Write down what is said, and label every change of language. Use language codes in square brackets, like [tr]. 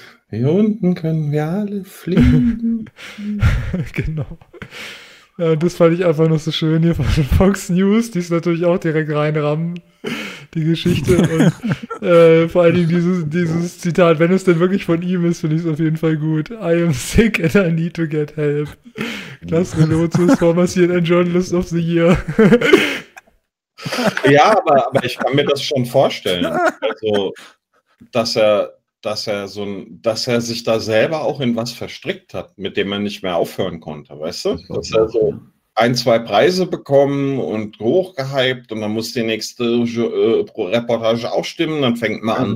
[de] Hier unten können wir alle fliegen. Genau. Ja, das fand ich einfach noch so schön hier von Fox News, die ist natürlich auch direkt reinrammen. Die Geschichte und vor allen Dingen dieses Zitat, wenn es denn wirklich von ihm ist, finde ich es auf jeden Fall gut. [en] I am sick and I need to get help. Klaus Relotius, former CNN Journalist of the Year. [de] Ja, aber ich kann mir das schon vorstellen. Also, dass er sich da selber auch in was verstrickt hat, mit dem er nicht mehr aufhören konnte, weißt du? Dass er so ein, zwei Preise bekommen und hochgehypt und dann muss die nächste Reportage auch stimmen, dann fängt man an.